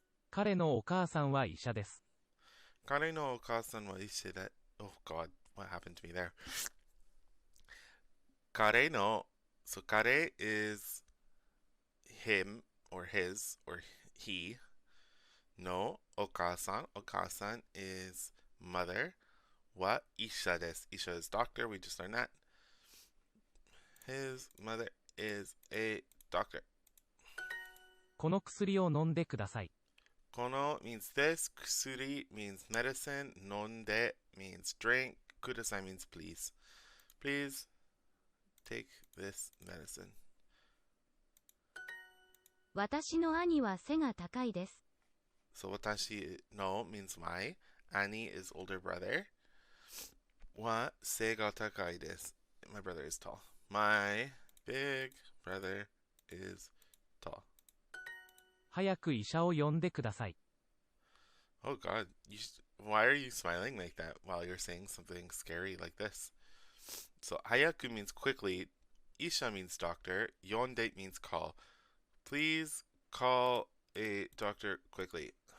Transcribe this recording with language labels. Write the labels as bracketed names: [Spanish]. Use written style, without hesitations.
[Japanese] 彼のお母さんは医者です Kare no okasan wa ishe [English] that. Oh god, what happened to me there? Kare no. So kare is him or his or he. No okasan. Okasan is mother. What? Isha desu. Isha is doctor. We just learned that. His mother is a doctor. [Japanese] この薬を飲んでください [English] Kono means this. Kusuri means medicine. Nonde means drink. Kudasai means please. Please take this medicine. [Japanese] 私の兄は背が高いです。 [English] So watashi no means my. Ani is older brother. [Japanese] Wa se ga takai desu. [English] My brother is tall. My big brother is tall. [Japanese] 早く医者を呼んでください [English] Oh god, Why are you smiling like that while you're saying something scary like this? So, hayaku means quickly, isha means doctor, yonde means call. Please call a doctor quickly.